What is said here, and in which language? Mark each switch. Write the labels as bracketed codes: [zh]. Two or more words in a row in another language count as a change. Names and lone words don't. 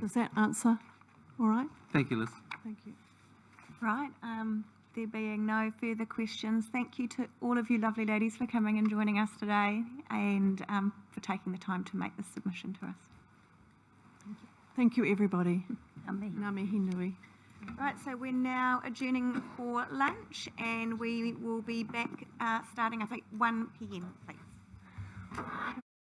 [en] Does that answer all right? Thank you, Liz. Thank you. Right, there being no further questions, thank you to all of you lovely ladies for coming and joining us today and for taking the time to make this submission to us. Thank you, everybody. [mi] Ngā mihi nui. [en] Right, so we're now adjourning for lunch and we will be back starting, I think, 1 p.m, please.